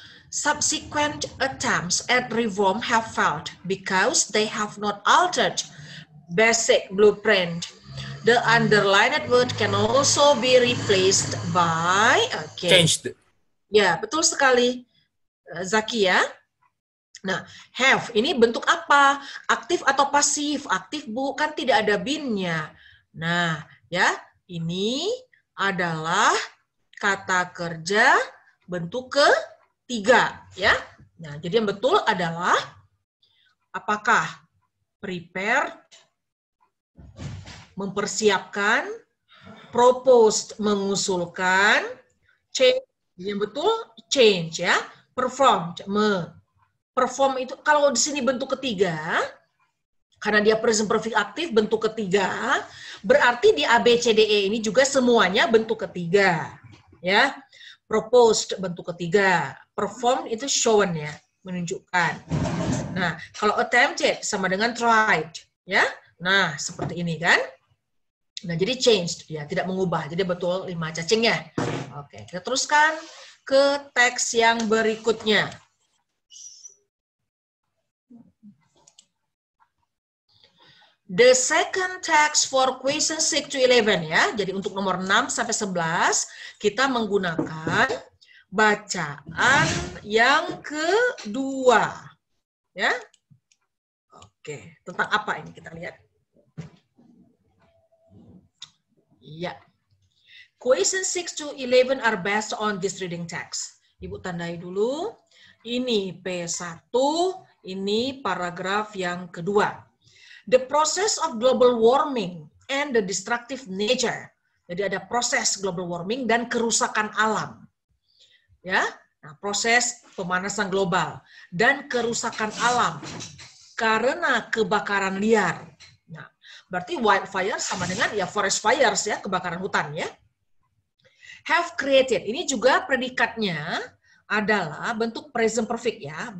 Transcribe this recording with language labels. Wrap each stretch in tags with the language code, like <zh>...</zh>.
<en>Subsequent attempts at reform have failed because they have not altered basic blueprint. The underlined word can also be replaced by changed.</en> <id>Ya, betul sekali, Zaki ya. Nah, have ini bentuk apa? Aktif atau pasif? Aktif, Bu, kan tidak ada binnya. Nah, ya, ini adalah kata kerja bentuk ketiga, ya. Nah, jadi yang betul adalah apakah prepare, mempersiapkan, proposed, mengusulkan, change, yang betul change, ya. Perform, perform itu kalau di sini bentuk ketiga, karena dia present perfect aktif bentuk ketiga, berarti di ABCDE ini juga semuanya bentuk ketiga, ya. Proposed bentuk ketiga, perform itu shown, ya, menunjukkan. Nah, kalau attempted sama dengan tried, ya. Nah, seperti ini kan. Nah, jadi changed, ya, tidak mengubah. Jadi betul 5 cacingnya. Oke, kita teruskan ke teks yang berikutnya.</id> <en>The second text for question 6 to 11, ya.</en> <id>Jadi untuk nomor 6 sampai 11 kita menggunakan bacaan yang kedua, ya. Oke, tentang apa ini kita lihat. Ya.</id> <en>Question 6 to 11 are based on this reading text.</en> <id>Ibu tandai dulu. Ini P1, ini paragraf yang kedua.</id> <en>The process of global warming and the destructive nature.</en> <id>Jadi ada proses global warming dan kerusakan alam. Ya, nah, proses pemanasan global dan kerusakan alam karena kebakaran liar. Nah, berarti wildfire sama dengan ya forest fires, ya, kebakaran hutan, ya.</id> <en>Have created,</en> <id>ini juga predikatnya adalah bentuk present perfect, ya.</id>